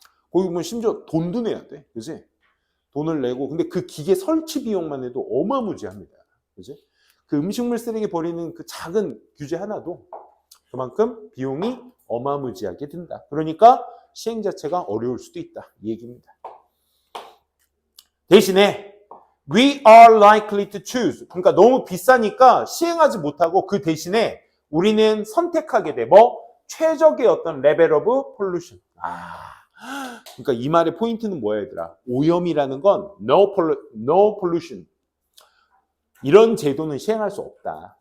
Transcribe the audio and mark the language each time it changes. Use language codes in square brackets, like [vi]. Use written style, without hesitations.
[ko] 거기 보면 심지어 돈도 내야 돼, 그지? 돈을 내고 근데 그 기계 설치 비용만 해도 어마무지합니다, 그지? 그 음식물 쓰레기 버리는 그 작은 규제 하나도 그만큼 비용이 어마무지하게 든다. 그러니까 시행 자체가 어려울 수도 있다, 이 얘기입니다. 대신에 [en] we are likely to choose. [ko] 그러니까 너무 비싸니까 시행하지 못하고 그 대신에 우리는 선택하게 돼. 최적의 어떤 [en] 레벨 오브 폴루션. [ko] 그러니까 이 말의 포인트는 뭐야, 얘들아? 오염이라는 건 [en] no pollution. [ko] 이런 제도는 시행할 수 없다.